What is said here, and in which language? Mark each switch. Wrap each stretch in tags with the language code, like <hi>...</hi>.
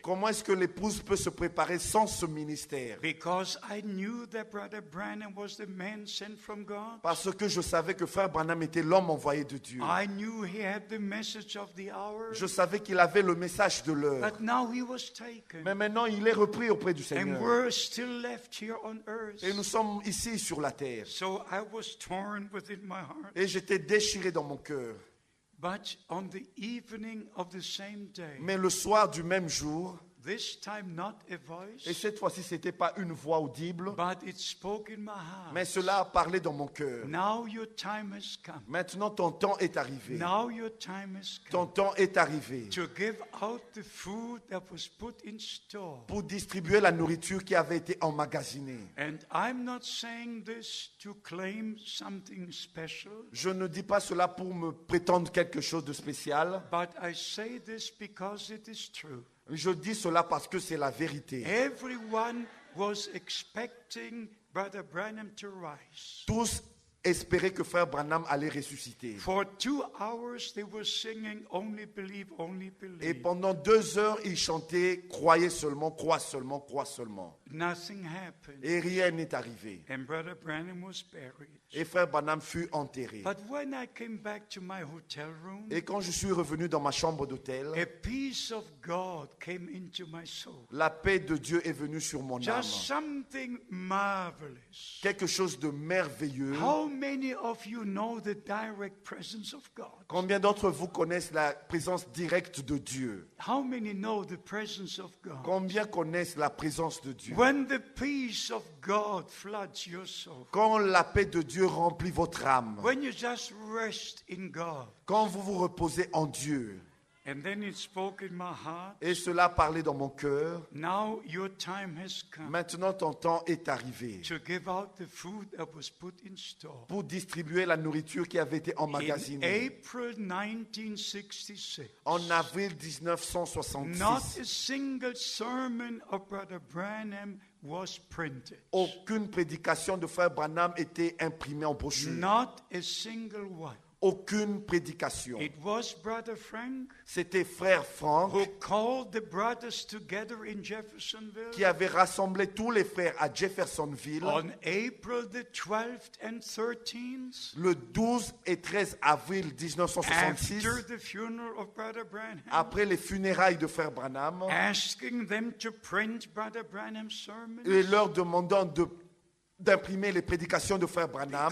<fr>comment est-ce que l'épouse peut se préparer sans ce ministère.</fr> <en>Because I knew that Brother Branham was the man sent from God.</en> <fr>Parce que je savais que Frère Branham était l'homme envoyé de Dieu.</fr> <en>I knew he had the message of the hour.</en> <fr>Je savais qu'il avait le message de l'heure.</fr> <en>But now he was taken.</en> <fr>Mais maintenant, il est repris auprès du</fr> <en>And</en> <fr>Seigneur.</fr> <en>we're still left here on earth.</en> <fr>Et nous sommes ici sur la terre.</fr> <en>So I was torn within my heart.</en> <fr>Et j'étais déchiré dans mon cœur.</fr> <en>But on the evening of the same day,</en> <fr>Mais le soir du même jour,</fr> <en>this time not a</en> <fr>et</fr> <en>voice,</en> <fr>cette fois-ci, ce n'était pas une voix audible,</fr> <en>but it spoke in my heart.</en> <fr>mais cela a parlé dans mon cœur.</fr> <en>Now your time has come.</en> <fr>Maintenant, ton temps est arrivé.</fr> <en>Now your time has</en> <fr>Ton</fr> <en>come</en> <fr>temps est arrivé</fr> <en>to give out the food that was put in store.</en> <fr>pour distribuer la nourriture qui avait été emmagasinée.</fr> <en>And I'm not saying this to claim something special,</en> <fr>Je ne dis pas cela pour me prétendre quelque chose de spécial.</fr> <en>but I say this because it is true.</en> <fr>Je dis cela parce que c'est la vérité.</fr> <en>Everyone was expecting Brother Branham to rise.</en> <fr>Tous espéraient que Frère Branham allait ressusciter.</fr> <en>For 2 hours they were singing, only believe, only</en> <fr>Et</fr> <en>believe.</en> <fr>pendant 2 heures, ils chantaient « Croyez seulement, crois seulement, crois seulement ».</fr> <en>nothing happened.</en> <fr>Et rien n'est arrivé.</fr> <en>And Brother Branham was buried.</en> <fr>Et frère Branham fut enterré.</fr> <en>But when I came back to my hotel room,</en> <fr>Et quand je suis revenu dans ma chambre d'hôtel,</fr> <en>a peace of God came into my soul.</en> <fr>la paix de Dieu est venue sur mon âme.</fr> <en>Just something marvelous.</en> <fr>Quelque chose de merveilleux.</fr> <en>How many of you know the direct presence of God?</en> <fr>Combien d'entre vous connaissent la présence directe de Dieu?</fr> <en>How many know the presence of God?</en> <fr>Combien connaissent la présence de Dieu?</fr> <en>When the peace of God floods your soul,</en> <fr>Quand la paix de Dieu remplit votre âme,</fr> <en>when you just rest in God,</en> <fr>quand vous vous reposez en Dieu,</fr> <en>and then it spoke in my heart,</en> <fr>et cela parlait dans mon cœur,</fr> <en>now your time has come</en> <fr>maintenant ton temps est arrivé</fr> <en>to give out the food that was put in store.</en> <fr>pour distribuer la nourriture qui avait été</fr> <en>In</en> <fr>emmagasinée.</fr> <en>April 1966,</en> <fr>En avril</fr> <en>not</en> <fr>1966,</fr> <en>a single sermon of Brother Branham was printed.</en> <fr>aucune prédication de frère Branham était imprimée en brochure.</fr> <en>Not a single one.</en> <fr>Aucune prédication.</fr> <en>It was Brother Frank</en> <fr>C'était frère Franck</fr> <en>who called the brothers together in Jeffersonville</en> <fr>qui avait rassemblé tous les frères à Jeffersonville</fr> <en>on April the 12th and 13th,</en> <fr>le 12 et 13 avril 1966,</fr> <en>after the funeral of Brother Branham,</en> <fr>après les funérailles de frère Branham,</fr> <en>asking them to print Brother Branham's sermons,</en> <fr>et leur demandant d'imprimer les prédications de frère Branham</fr>